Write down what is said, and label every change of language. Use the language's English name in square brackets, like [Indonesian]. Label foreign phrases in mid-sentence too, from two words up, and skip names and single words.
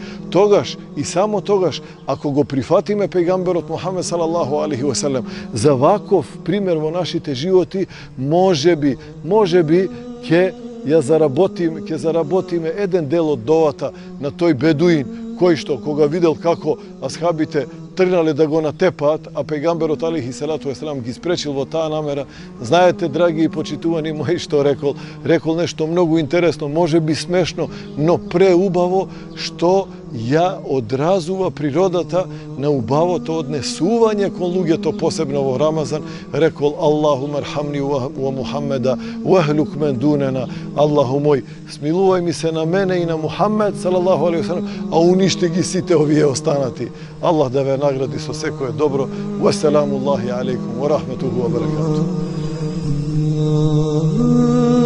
[Macedonian] Тогаш и само тогаш, ако го прифатиме пејгамберот Мухамед [Arabic] صلى الله عليه وسلم [Macedonian] за ваков пример во нашите животи, можеби ќе заработиме еден дел од довата на тој бедуин, кој што кога видел како асхабите тргнале да го натепаат, а пејгамберот [Arabic] عليه الصلاة والسلام [Macedonian] ги спречил во таа намера. Знаете, драги и почитувани мои, што рекол нешто многу интересно, може би смешно, но преубаво, што ја одразува природата на убавото однесување кон луѓето, посебно во Рамазан. [Arabic] Рекол: "اللهم ارحمني ومحمدا وأهلك من دوننا." [Macedonian] Аллаху мој, смилувај ми се на мене и на Мухаммед [Arabic] صلى الله عليه وسلم, [Macedonian] а уништи ги сите овие останати. Аллах да ве награди со секое добро. [Arabic] والسلام عليكم ورحمته وبركاته.